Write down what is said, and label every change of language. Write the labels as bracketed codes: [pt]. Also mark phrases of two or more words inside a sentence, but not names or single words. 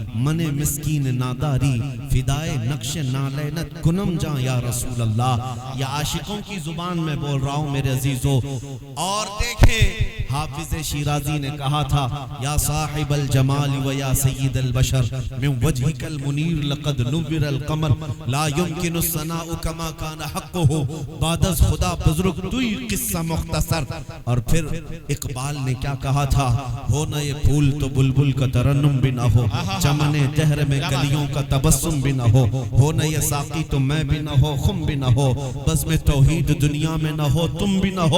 [fa] من مسکین ناداری فدائے نقش نالینت کنم جاں [ar] یا رسول اللہ. [ur] یا عاشقوں کی زبان میں بول رہا ہوں میرے عزیزو. اور دیکھیں حافظ شیرازی نے کہا تھا [ar] یا صاحب الجمال و یا سید البشر من وجهك المنیر لقد نور القمر لا يمكن الثناء كما كان حقه [fa] بعد از خدا بزرگ توی قصہ مختصر. [ur] اور پھر اقبال نے کیا کہا تھا ہو نہ یہ پھول تو بلبل کا ترنم بھی نہ ہو, چمن دہر میں کلیوں کا تبسم بھی نہ ہو نہ یہ ساقی تو میں بھی نہ ہو خم بھی نہ ہو, بس میں توحید دنیا میں نہ ہو تم بھی نہ ہو.